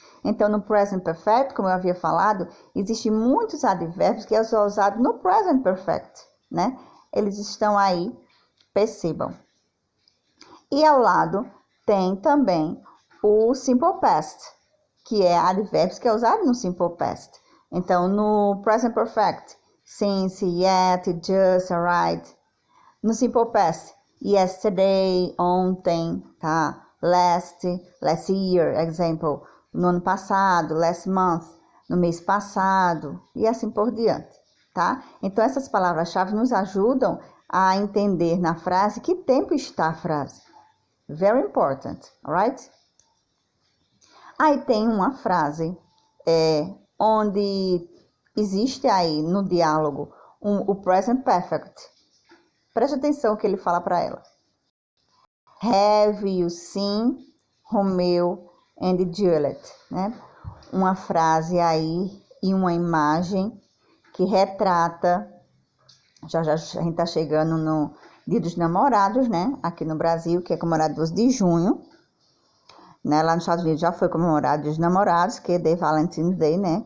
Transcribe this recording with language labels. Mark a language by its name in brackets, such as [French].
[Portuguese] Então, no present perfect, como eu havia falado, existem muitos advérbios que são usados no present perfect, né? Eles estão aí, percebam. E ao lado tem também o simple past, que é advérbios que é usado no simple past. Então, no present perfect, since, yet, just, right. No simple past, yesterday, ontem, tá? [English] Last year, example. [Portuguese] No ano passado, [English] last month, [Portuguese] no mês passado, e assim por diante, tá? Então, essas palavras-chave nos ajudam a entender na frase que tempo está a frase. [English] Very important, alright? [Portuguese] Aí tem uma frase onde existe aí no diálogo o present perfect. Preste atenção que ele fala para ela. [English] Have you seen Romeo and Juliet, né? [Portuguese] Uma frase aí e uma imagem que retrata, já a gente tá chegando no Dia dos Namorados, né? Aqui no Brasil, que é comemorado 12 de junho, né? Lá nos Estados Unidos já foi comemorado o Dia dos Namorados, que é The Valentine's Day, né?